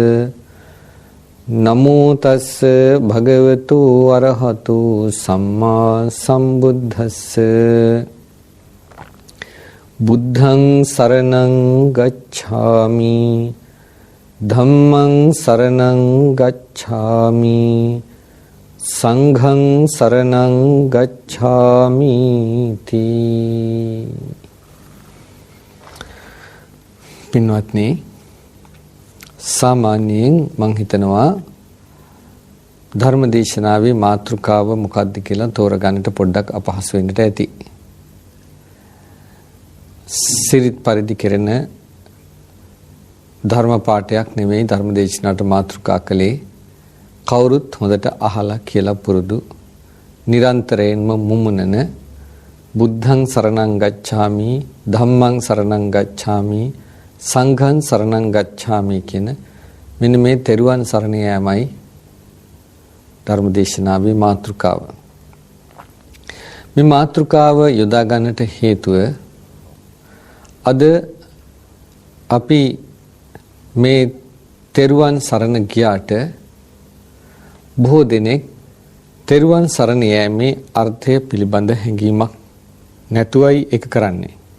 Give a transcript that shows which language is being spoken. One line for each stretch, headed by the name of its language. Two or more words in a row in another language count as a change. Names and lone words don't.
Pali: නමෝ තස්ස භගවතු අරහතු සම්මා සම්බුද්දස්ස බුද්ධං සරණං ගච්ඡාමි ධම්මං සරණං ගච්ඡාමි සංඝං සරණං ගච්ඡාමි තී.
Sinhala: පින්වත්නි, සාමාන්‍යයෙන් මං හිතනවා ධර්මදේශනාවේ මාතෘකාව මොකක්ද කියලා තෝරගන්නට පොඩ්ඩක් අපහසු වෙන්නට ඇති. සිරිත් පරිදි කෙරෙන ධර්ම පාඨයක් නෙමෙයි ධර්මදේශනාවට මාතෘකා කළේ. කවුරුත් හොඳට අහලා කියලා පුරුදු නිරන්තරයෙන්ම මුමුණන
Pali: බුද්ධං සරණං ගච්ඡාමි ධම්මං සරණං ගච්ඡාමි සංඝං සරණං ගච්ඡාමි
Sinhala: කියන මෙන්න මේ තෙරුවන් සරණ යාමයි ධර්මදේශනාවේ මාතෘකාව. මේ මාතෘකාව යොදා ගන්නට හේතුව අද අපි මේ තෙරුවන් සරණ ගියාට බොහෝ දෙනෙක් තෙරුවන් සරණ යෑමේ අර්ථය පිළිබඳ හැඟීමක් නැතුවයි ඒක කරන්නේ.